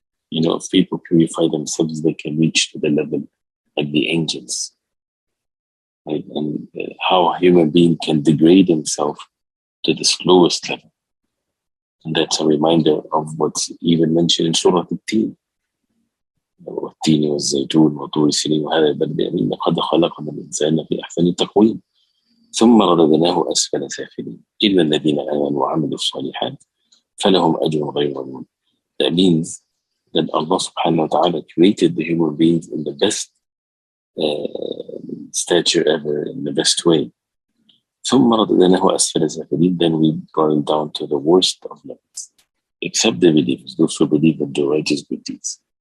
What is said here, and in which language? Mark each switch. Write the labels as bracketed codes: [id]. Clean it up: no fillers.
[en] You know, if people purify themselves, they can reach to the level like the angels. Right? And how a human being can degrade himself to the slowest level. And that's a reminder of what's even mentioned in Surah Al-Teen. [ar] والتين والزيتون وطور سينين وهذا البلد الأمين لقد خلقنا الإنسان في أحسن تقويم ثم رددناه أسفل سافلين إلا الذين آمنوا وعملوا الصالحات فلهم أجر غير ممنون. [en] That means that Allah subhanahu wa ta'ala created the human beings in the best stature ever, in the best way. [ar] ثم رددناه أسفل سافلين, [en] then we brought him down to the worst of levels, except the believers, those who believe and do righteous good deeds.